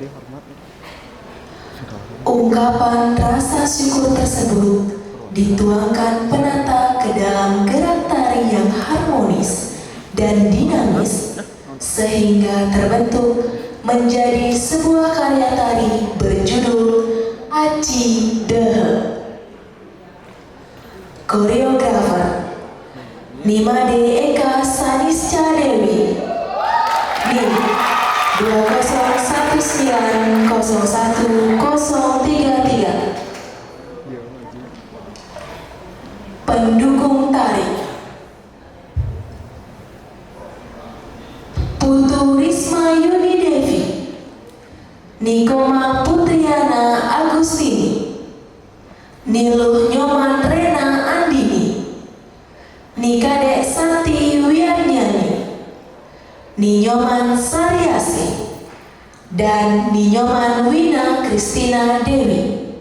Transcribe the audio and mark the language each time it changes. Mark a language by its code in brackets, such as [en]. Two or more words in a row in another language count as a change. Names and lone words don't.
[id] Ungkapan rasa syukur tersebut dituangkan penata ke dalam gerak tari yang harmonis dan dinamis sehingga terbentuk menjadi sebuah karya tari berjudul Aci Dehe. Koreografer Nimade Eka Sanisca Dewi. NIM 201901033. Pendukung tari Putu Risma Yuni Devi, Nikoma Putriana Agustini, Niluh Nyoman Rena Andini, Nikade Santi Wianyani, Ninyoman Sariasi, dan Ninyoman Wina Kristina Dewi.